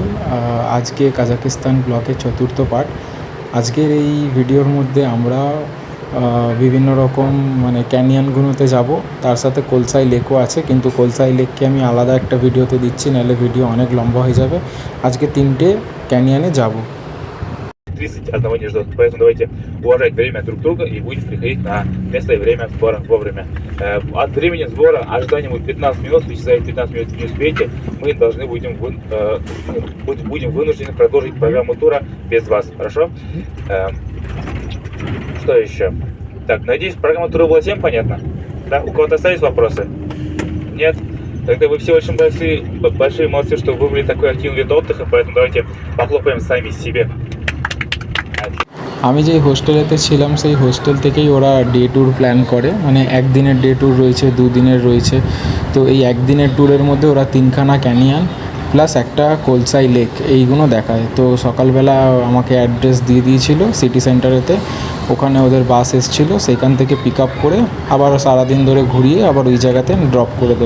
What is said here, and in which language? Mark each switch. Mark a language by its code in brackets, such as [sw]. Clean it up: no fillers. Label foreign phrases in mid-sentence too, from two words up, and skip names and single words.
[bn] আজকে কাজাকিস্তান ব্লগের চতুর্থ পার্ট। আজকের এই ভিডিওর মধ্যে আমরা বিভিন্ন রকম ক্যানিয়নগুলোতে যাব, তার সাথে কোলসাই লেকও আছে, কিন্তু কোলসাই লেককে আমি আলাদা একটা ভিডিওতে দিচ্ছি, নাহলে ভিডিও অনেক লম্বা হয়ে যাবে। আজকে 3টে ক্যানিয়নে যাব। [ru] 30 одного не ждет. Поэтому давайте уважать время друг друга и будем приходить на место и время сбора вовремя. От времени сбора ожидания будет 15 минут. Если за эти 15 минут не успеете, мы должны будем вынуждены продолжить программу тура без вас. Хорошо? Что еще? Так, надеюсь, программа тура была всем понятна? Да? У кого-то остались вопросы? Нет? Тогда вы все очень большие молодцы, что выбрали такой активный вид отдыха, поэтому давайте похлопаем сами себе. [bn] আমি যেই হোস্টেলেতে ছিলাম সেই হোস্টেল থেকেই ওরা [en] day tour plan [bn] করে, একদিনের [en] day tour [bn] রয়েছে, 2 দিনের রয়েছে। তো এই একদিনের ট্যুরের মধ্যে ওরা 3খানা [en] canyon plus [bn] একটা কোলসাই লেক এইগুলো দেখায়। তো সকালবেলা আমাকে অ্যাড্রেস দিয়ে দিয়েছিল [en] city centre, [bn] ওখানে ওদের বাস এসেছিলো, সেইখান থেকে [en] pick up [bn] করে আবার সারাদিন ধরে ঘুরিয়ে আবার ওই জায়গাতে ড্রপ করে দেবে।